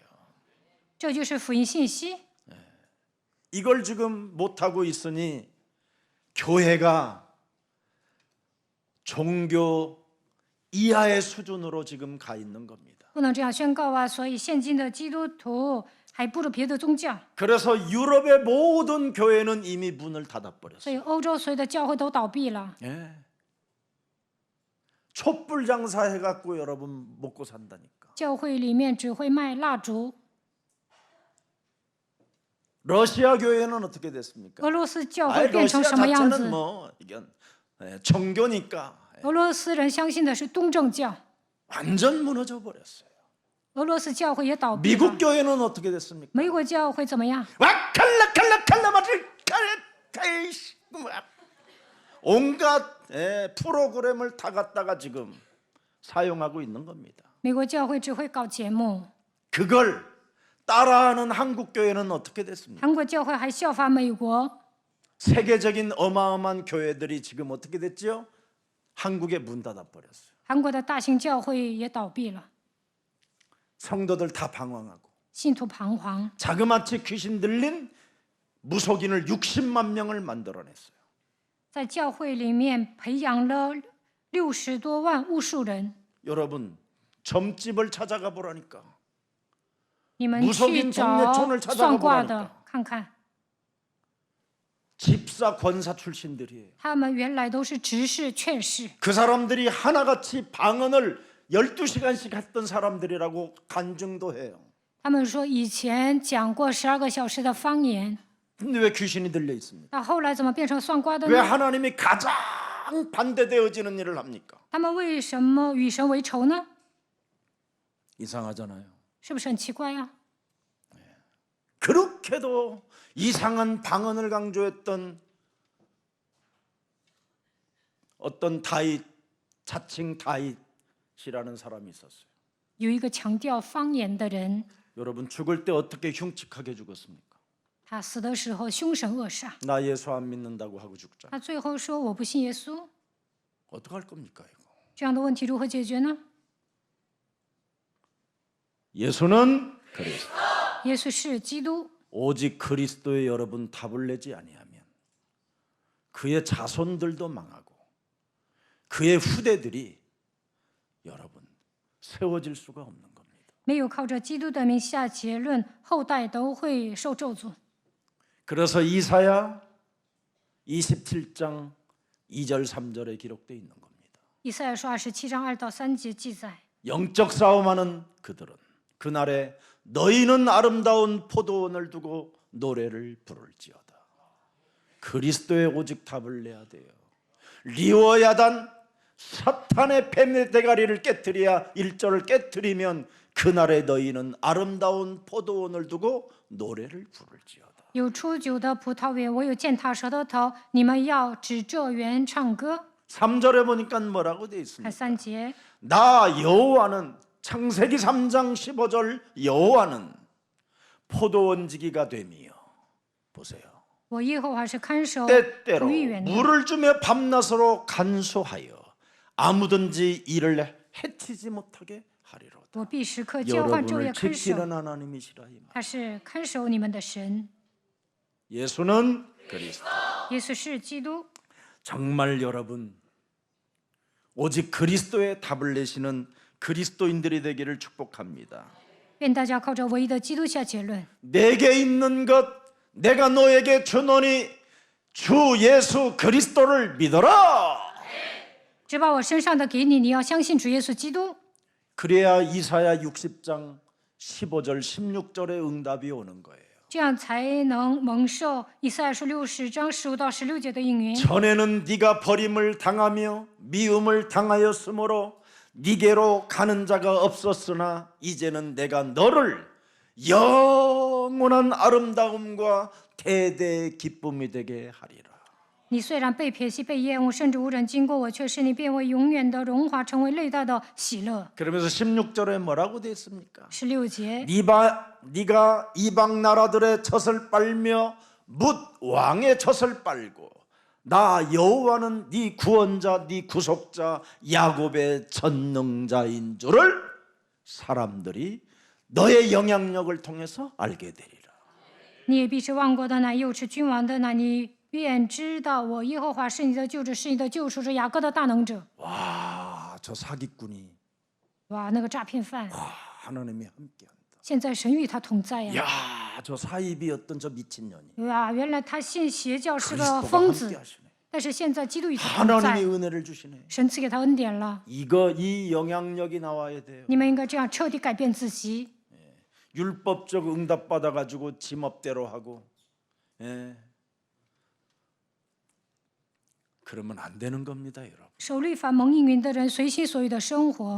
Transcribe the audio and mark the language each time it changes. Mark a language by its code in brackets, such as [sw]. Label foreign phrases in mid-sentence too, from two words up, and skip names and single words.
[zh] 这就是福音信息。 [ko] 이걸 지금 못하고 있으니 교회가 종교 이하의 수준으로 지금 가 있는 겁니다. [zh] 不能这样宣告啊！所以现今的基督徒还不如别的宗教， [ko] 그래서 유럽의 모든 교회는 이미 문을 [zh] 所 [ko] 닫아버렸어요. [zh] 以欧洲所有的教会都倒闭了。 [ko] 예. 촛불 장사 해갖고 여러분 먹고 산다니까. [zh] 教会里面只会卖蜡烛。 [ko] 러시아 교회는 어떻게 됐습니까? [zh] 俄罗斯教 [ko] 아이, [zh] 会变成 [ko] 러시아 [zh] 什么样 [ko] 자체는 [zh] 子？ [ko] 뭐 이건 종교니까 [zh] 俄罗斯人相信的是东正教， [ko] 완전 무너져 버렸어요. [zh] 俄罗斯教会也倒闭了 [ko] 미국 。 교회는 어떻게 됐습니까? [zh] 美国教会怎么样？ [ko] 온갖 프로그램을 다 갖다가 지금 사용하고 있는 겁니다. [zh] 美国教会只会搞节目， [ko] 그걸 따라하는 한국 교회는 어떻게 됐습니까? [zh] 韩国教会还效法美国。 [ko] 세계적인 어마어마한 교회들이 지금 어떻게 됐죠? 한국에 문 닫아 버렸어요. [zh] 韩国的大型教会也倒闭了， [ko] 성도들 다 방황하고 [zh] 信徒彷徨。 [ko] 자그마치 귀신 들린 무속인을 60만 명을 만들어냈어요. [zh] 在教会里面培养了60多万巫术人。 [ko] 여러분 점집을 찾아가 보라니까. [zh] 你们 [ko] 무속인 [zh] 去 [ko] 동네 [zh] 找 [ko] 촌을 찾아가 [zh] 算卦 [ko] 보라니까. [zh] 的看看， [ko] 집사 권사 출신들이에요. [zh] 他们原来都是执事、劝士， [ko] 그 사람들이 하나같이 방언을 12시간씩 했던 사람들이라고 간증도 해요. [zh] 他们说以前讲过12个小时的方言， [ko] 근데 왜 귀신이 들려 있습니까? [zh] 那后来怎么变成算卦的 [ko] 왜 [zh] 呢？ [ko] 하나님이 가장 반대되어지는 일을 합니까? [zh] 他们为什么与神为仇呢？ [ko] 이상하잖아요. [zh] 是不是很奇怪呀、 [ko] 그렇게도 이상한 방언을 강조했던 어떤 다윗, 자칭 다윗이라는 사람이 있었어요. [zh] 有一个强调方言的人， [ko] 여러분 죽을 때 어떻게 흉측하게 죽었습니까? [zh] 他死的时候凶神恶煞， [ko] 나 예수 안 믿는다고 하고 죽자. [zh] 他最后说我不信耶稣。 [ko] 어떡할 겁니까 이거? [zh] 这样的问题如何解决呢？ [ko] 예수는 그리스도. [zh] 耶稣是基督。 [ko] 오직 그리스도의 여러분 답을 내지 아니하면 그의 자손들도 망하고 그의 후대들이 여러분 세워질 수가 없는 겁니다. [zh] 没有靠着基督的名下结论，后代都会受咒诅。 [ko] 그래서 이사야 27장 2절 3절에 기록되어 있는 겁니다. [zh] 以赛亚书27章2到3节记载， [ko] 영적 싸움하는 그들은 그날에 너희는 아름다운 포도원을 두고 노래를 부를지어다. 그리스도의 오직 답을 내야 돼요. 리워야단 사탄의 뱀의 대가리를 깨뜨려야 일절을 깨뜨리면 그날에 너희는 아름다운 포도원을 두고 노래를 부를지어다. [zh] 有出酒的葡萄园，我有践踏蛇的头，你们要指着园唱歌。 [ko] 3절에 보니까 뭐라고 되어 [zh] 看 [ko] 있습니까? [zh] 3节， [ko] 나 여호와는 창세기 3장 15절 여호와는 포도원지기가 되미요. 보세요. [zh] 我耶和华是看守 [ko] 때때로 [zh] 葡萄园的， [ko] 물을 주며 밤낮으로 간수하여 아무든지 이를 해치지 못하게 하리로다. [zh] 我必时刻交换昼夜 [ko] 여러분을 [zh] 看守。 [ko] 지키는 하나님이시라 이 말. [zh] 他是看守你们的神。 [ko] 예수는 그리스도. [zh] 耶稣是基督。 [ko] 정말 여러분 오직 그리스도의 답을 내시는 그리스도인들이 되기를 축복합니다. [zh] 愿大家靠着唯一的基督下结论。 [ko] 내게 있는 것 내가 너에게 주노니 주 예수 그리스도를 믿어라. [zh] 只把我身上的给你，你要相信主耶稣基督。 [ko] 그래야 이사야 60장 15절 16절의 응답이 오는 거예요. [zh] 这样才能蒙受以赛亚书60章15到16节的应允。 [ko] 전에는 네가 버림을 당하며 미움을 당하였으므로 네게로 가는 자가 없었으나 이제는 내가 너를 영원한 아름다움과 대대의 기쁨이 되게 하리라. [zh] 你虽然被撇弃、被厌恶，甚至无人经过我，却使你变为永远的荣华，成为历代的喜乐。 [ko] 그러면서 16절에 뭐라고 되어 있습니까? [zh] 16节， [ko] 네가 이방 나라들의 젖을 빨며 뭇 왕의 젖을 빨고 나 여호와는 네 구원자 네 구속자 야곱의 전능자인 줄을 사람들이 너의 영향력을 통해서 알게 되리라. [zh] 你也必是万国的奶，又是君王的奶，你便知道我耶和华是你的救主，是你的救赎，是雅各的大能者。 [ko] 와, 저 사기꾼이 [zh] 哇，那个诈骗犯， [ko] 하나님이 함께한다. [zh] 现在神与他同在呀！ [ko] 야, 저 사입이었던 저 미친년이 [zh] 哇，原来他信邪教是个 [ko] 그리스도가 [zh] 疯子， [ko] 함께하시네. [zh] 但是现在基督与他同 [ko] 하나님이 [zh] 在， [ko] 은혜를 주시네. [zh] 神赐给他恩典了。 [ko] 이 영향력이 나와야 돼요. [zh] 你们应该这样彻底改变自己。 [ko] 율법적 응답 받아가지고 지멋대로 하고, 예. 그러면 안 되는 겁니다, 여러분. [zh] 守律法蒙应允的人，随心所欲的生活。